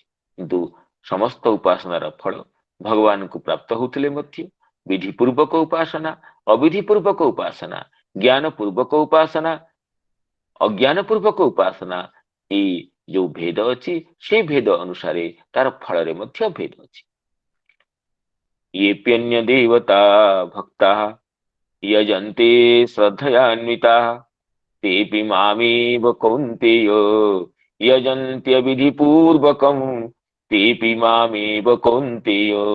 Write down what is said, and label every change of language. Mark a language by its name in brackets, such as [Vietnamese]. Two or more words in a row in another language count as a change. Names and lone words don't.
[Odia] କିନ୍ତୁ ସମସ୍ତ ଉପାସନାର ଫଳ ଭଗବାନଙ୍କୁ ପ୍ରାପ୍ତ ହେଉଥିଲେ ମଧ୍ୟ ବିଧି ପୂର୍ବକ ଉପାସନା, ଅବିଧି ପୂର୍ବକ ଉପାସନା, ଜ୍ଞାନ ପୂର୍ବକ ଉପାସନା, ଅଜ୍ଞାନ ପୂର୍ବକ ଉପାସନା, ଏଇ ଯୋଉ ଭେଦ ଅଛି, ସେ ଭେଦ ଅନୁସାରେ ତାର ଫଳରେ ମଧ୍ୟ ଭେଦ ଅଛି। [Sanskrit] येऽप्यन्य देवता भक्ता यजन्ते श्रद्धयान्विताः तेऽपि मामेव कौन्तेय यजन्त्यविधिपूर्वकं तेऽपि मामेव कौन्तेय